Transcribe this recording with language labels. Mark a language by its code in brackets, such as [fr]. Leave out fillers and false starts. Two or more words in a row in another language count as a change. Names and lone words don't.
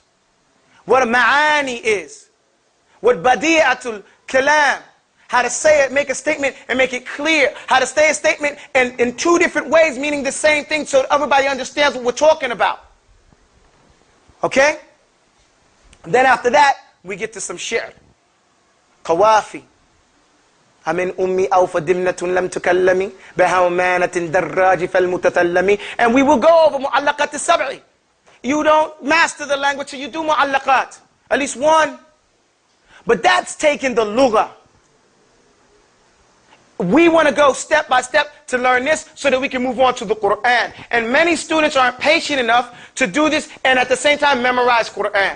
[en] What a ma'ani is. What [ar] بديعة الكلام. [en] How to say it, make a statement, and make it clear. How to say a statement in 2 different ways, meaning the same thing, so that everybody understands what we're talking about. Okay? And then after that, we get to some shi'r. Qawafi. [ar] أمن أم أوفى دمنة لم تكلم بحومانة الدراج فالمتثلم. [en] And we will go over [ar] المعلقات السبع. [en] You don't master the language, so you do mu'allaqat. At least one. But that's taking the lugha. We want to go step by step to learn this so that we can move on to the Quran. And many students aren't patient enough to do this and at the same time memorize Quran.